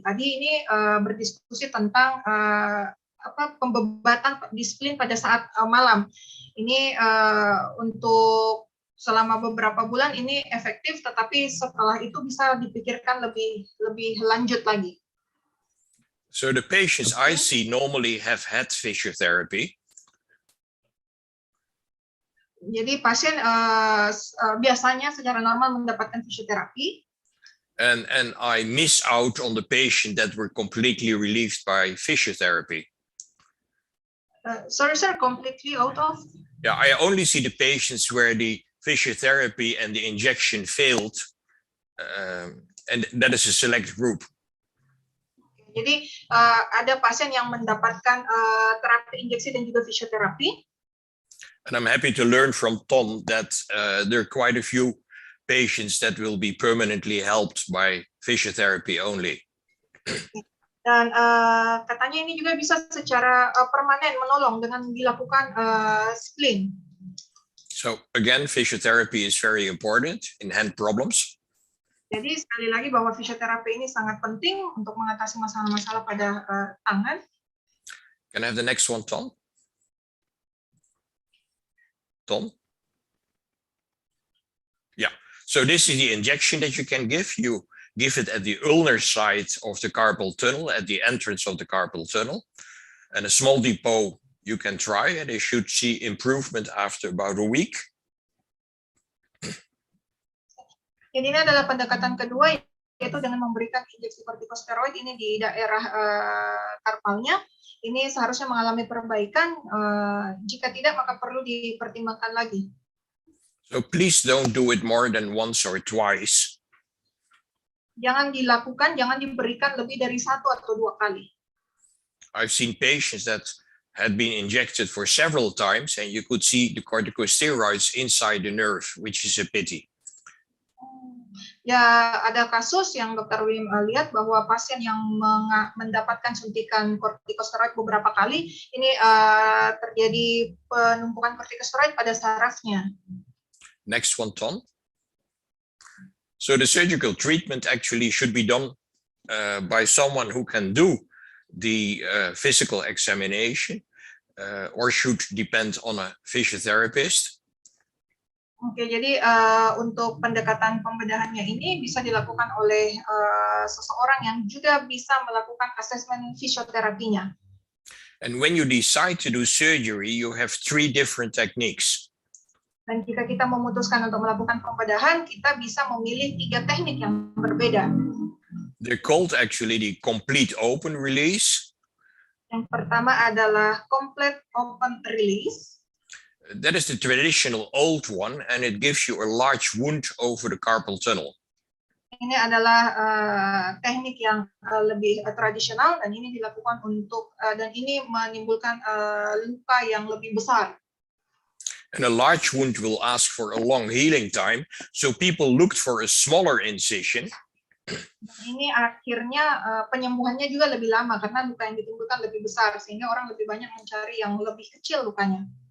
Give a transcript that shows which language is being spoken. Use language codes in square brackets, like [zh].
[id] Tadi ini berdiskusi tentang pembebatan disiplin pada saat malam. Ini untuk selama beberapa bulan ini efektif, tetapi setelah itu bisa dipikirkan lebih lanjut lagi. [en] So the patients I see normally have had physiotherapy. [id] Jadi pasien biasanya secara normal mendapatkan fisioterapi. [en] And I miss out on the patient that were completely relieved by physiotherapy. Sorry, sir, completely out of? Yeah, I only see the patients where the physiotherapy and the injection failed, and that is a select group. [id] Jadi ada pasien yang mendapatkan terapi injeksi dan juga fisioterapi. [en] And I'm happy to learn from Tom that there are quite a few patients that will be permanently helped by physiotherapy only. [id] Dan katanya ini juga bisa secara permanen menolong dengan dilakukan splint. [en] So again, physiotherapy is very important in hand problems. [id] Jadi sekali lagi bahwa fisioterapi ini sangat penting untuk mengatasi masalah-masalah pada tangan. [en] Can I have the next one, Tom? Tom? Yeah. So this is the injection that you can give. You give it at the ulnar side of the carpal tunnel, at the entrance of the carpal tunnel. And a small depot you can try, and you should see improvement after about a week. [id] Jadi ini adalah pendekatan kedua, yaitu dengan memberikan injeksi kortikosteroid ini di daerah karpalnya. Ini seharusnya mengalami perbaikan. Jika tidak, maka perlu dipertimbangkan lagi. [en] So please don't do it more than once or twice. [id] Jangan dilakukan, jangan diberikan lebih dari 1 atau 2 kali. [en] I've seen patients that had been injected for several times, and you could see the corticosteroids inside the nerve, which is a pity. [id] Ya, ada kasus yang Dr. Wim lihat bahwa pasien yang mendapatkan suntikan kortikosteroid beberapa kali, ini terjadi penumpukan kortikosteroid pada sarafnya. [en] Next one, Tom. So the surgical treatment actually should be done by someone who can do the physical examination or should depend on a physiotherapist. [id] Oke, jadi untuk pendekatan pembedahannya ini bisa dilakukan oleh seseorang yang juga bisa melakukan asesmen fisioterapinya. [en] And when you decide to do surgery, you have 3 different techniques. [id] Dan jika kita memutuskan untuk melakukan pembedahan, kita bisa memilih 3 teknik yang berbeda. [en] They're called actually the complete open release. [id] Yang pertama adalah complete open release. [en] That is the traditional old one, and it gives you a large wound over the carpal tunnel. [id] Ini adalah teknik yang lebih tradisional, dan ini dilakukan untuk dan ini menimbulkan luka yang lebih besar. [en] And a large wound will ask for a long healing time, so people looked for a smaller incision. [id] Ini akhirnya penyembuhannya juga lebih lama karena luka yang ditimbulkan lebih besar, sehingga orang lebih banyak mencari yang lebih kecil lukanya.